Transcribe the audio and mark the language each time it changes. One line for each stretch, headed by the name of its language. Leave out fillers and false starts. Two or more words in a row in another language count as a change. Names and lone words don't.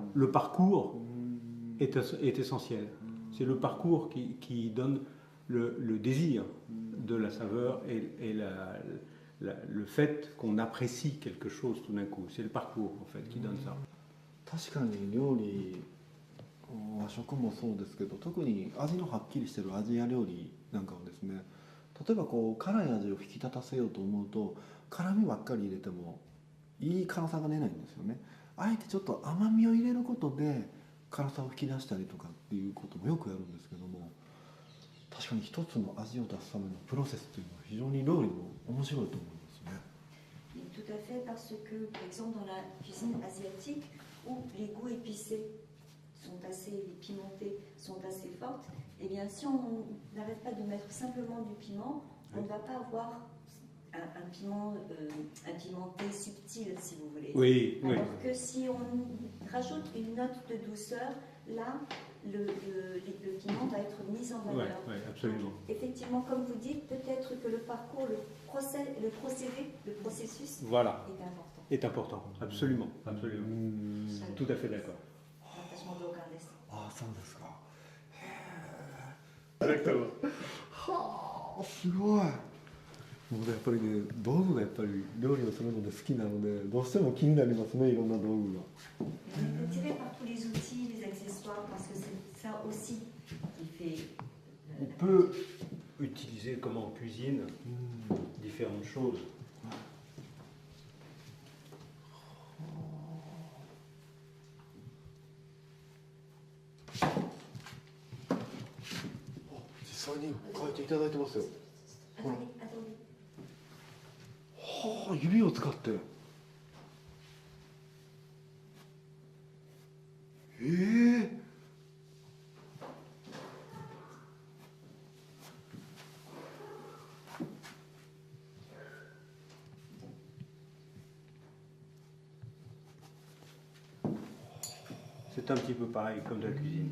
French: Le parcours est essentiel. C'est le parcours qui donne le désir de la saveur et le fait qu'on apprécie quelque chose tout d'un coup. C'est le parcours en fait qui donne ça.
Japanese: 確かに料理和食もそうですけど、特に味のはっきりしてるアジア料理なんかをですね、例えばこう辛い味を引き立たせようと思うと辛みばっかり入れてもいい辛さが出ないんですよね。あえてちょっと甘みを入れることで辛さを引き出したりとかっていうこともよくやるんですけども、確かに一つの味を出すためのプロセスっていうのは非常に料理も面白いと思いますね。
French: Et tout à fait, parce que, par exemple, dans la cuisine asiatique, où les goûts épicés sont assez, les pimentés sont assez fortes, eh bien, si on n'arrête pas de mettre simplement du piment, on ne va pas avoir un piment, un pimenté subtil, si vous voulez. Oui, oui. Alors que si on rajoute une note de douceur, là, le piment va être mis en Oui, valeur. oui, absolument. Effectivement, comme vous dites, peut-être que le parcours, le procédé, le processus Voilà, est important. est important, absolument, absolument. Tout à fait d'accord.
Japanese: 私も同感です。ああ、そうですか。
French: Exactement.
Japanese: はあ、すごい。もうやっぱりね、道具がやっぱり料理をするので好きなので、どうしても気になりますね、いろんな道具が。
French: On est attiré par tous les outils, les accessoires, parce que c'est ça aussi qui fait. On peut utiliser comme en cuisine différentes choses.
Japanese: 実際に書いていただいてますよ。ほら。
French: Attendez.
Japanese: はあ、指を使って。
French: C'est un petit peu pareil comme de la cuisine.